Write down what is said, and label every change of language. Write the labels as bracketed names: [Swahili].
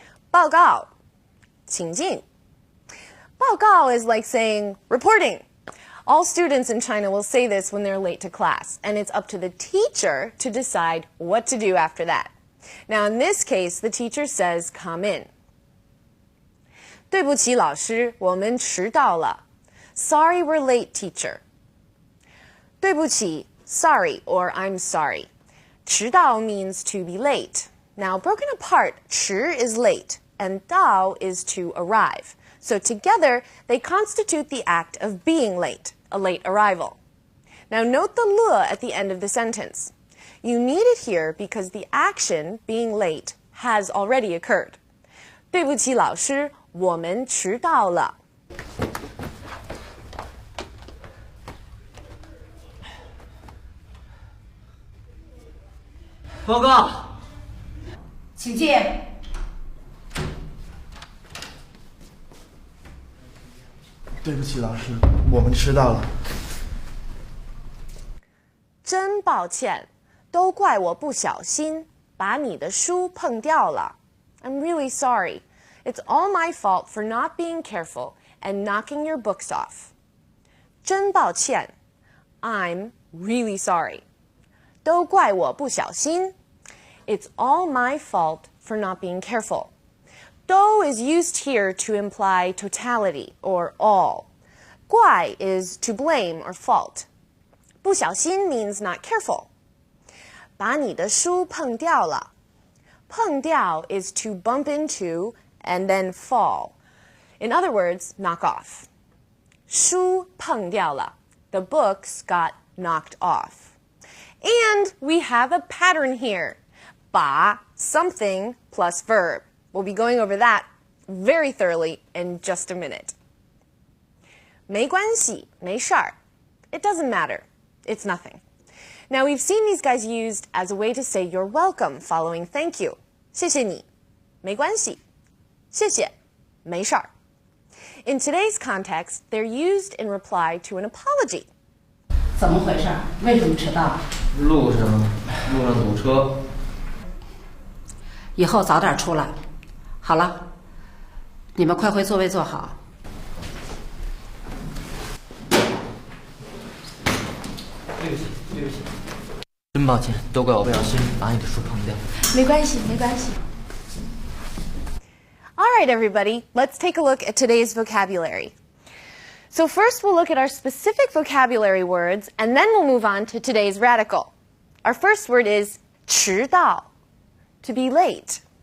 [Chinese] 报告，请进。 [English] 报告 is like saying reporting. All students in China will say this when they're late to class, and it's up to the teacher to decide what to do after that. Now, in this case, the teacher says, come in. [Chinese] 对不起，老师，我们迟到了。 [English] Sorry, we're late, teacher. 对不起, sorry, or I'm sorry. 迟到 means to be late. Now, broken apart, 迟 is late, and 到 is to arrive. So together, they constitute the act of being late, a late arrival. Now, note the 了 at the end of the sentence. You need it here because the action, being late, has already occurred. [Chinese] 对不起，老师，我们迟到了。报告，请进。对不起，老师，我们迟到了。真抱歉，都怪我不小心，把你的书碰掉了。 [English] I'm really sorry. It's all my fault for not being careful and knocking your books off. [Chinese] 真抱歉 [English] I'm really sorry. [Chinese] 都怪我不小心 [English] It's all my fault for not being careful. 都 is used here to imply totality or all. 怪 is to blame or fault. 不小心 means not careful. [Chinese] 把你的书碰掉了。 [English] 碰掉 is to bump into and then fall. In other words, knock off. [Chinese] 书碰掉了. [English] The books got knocked off. And we have a pattern here. 把 something plus verb. We'll be going over that very thoroughly in just a minute. [Chinese] 没关系，没事儿. [English] It doesn't matter. It's nothing. Now, we've seen these guys used as a way to say you're welcome following thank you. [Chinese] 谢谢你，没关系，谢谢，没事儿。 [English] In today's context, they're used in reply to an apology. [Chinese] 怎么回事？为什么迟到？路上堵车。以后早点出来。好了，你们快回座位坐好。对不起，真抱歉，都怪我不小心把你的书碰掉。没关系，没关系。 [English] All right, everybody, let's take a look at today's vocabulary. So first we'll look at our specific vocabulary words, and then we'll move on to today's radical. Our first word is 迟到, to be late.